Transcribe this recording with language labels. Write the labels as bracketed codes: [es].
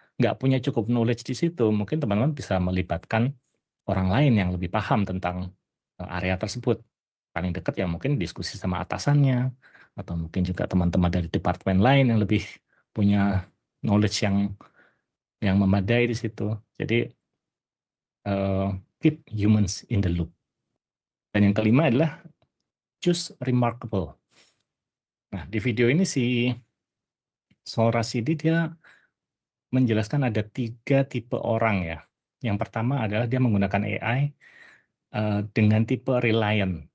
[id] nggak punya cukup knowledge di situ, mungkin teman-teman bisa melibatkan orang lain yang lebih paham tentang area tersebut. Paling dekat ya mungkin diskusi sama atasannya, atau mungkin juga teman-teman dari departemen lain yang lebih punya knowledge yang memadai di situ. Jadi [en] keep humans in the loop. [id] Dan yang kelima adalah [en] choose remarkable. [id] Nah, di video ini si Saul Rashidi dia menjelaskan ada 3 tipe orang ya. Yang pertama adalah dia menggunakan AI dengan tipe reliant.